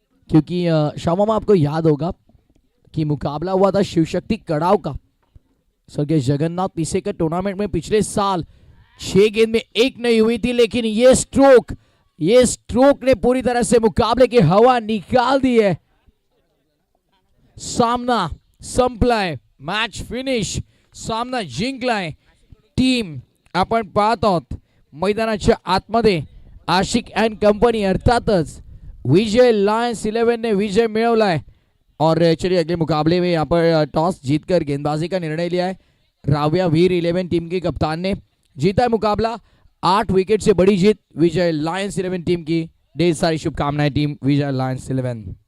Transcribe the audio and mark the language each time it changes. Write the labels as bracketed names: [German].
[Hindi] क्योंकि शामा आपको याद होगा कि मुकाबला हुआ था शिवशक्ति कड़ाव का स्वर्गीय जगन्नाथ पीसे के टूर्नामेंट में पिछले साल। 6 गेंद में 1 नहीं हुई थी, लेकिन ये स्ट्रोक ने पूरी तरह से मुकाबले की हवा निकाल दी है। [Marathi] सामना संपलाय, मॅच फिनिश, सामना जिंकलाय। टीम आपण पाहत आहोत मैदानाच्या आतमध्ये आशिक अँड कंपनी, अर्थातच विजय लायन्स 11 ने विजय मिळवलाय। [Hindi] और चलिए अगले मुकाबले में यहाँ पर टॉस जीतकर गेंदबाजी का निर्णय लिया है राव्या वीर 11 टीम के कप्तान ने। जीता है मुकाबला, 8 विकेट से बड़ी जीत विजय लायन्स 11 टीम की। ढेर सारी शुभकामनाएं टीम विजय लायन्स 11।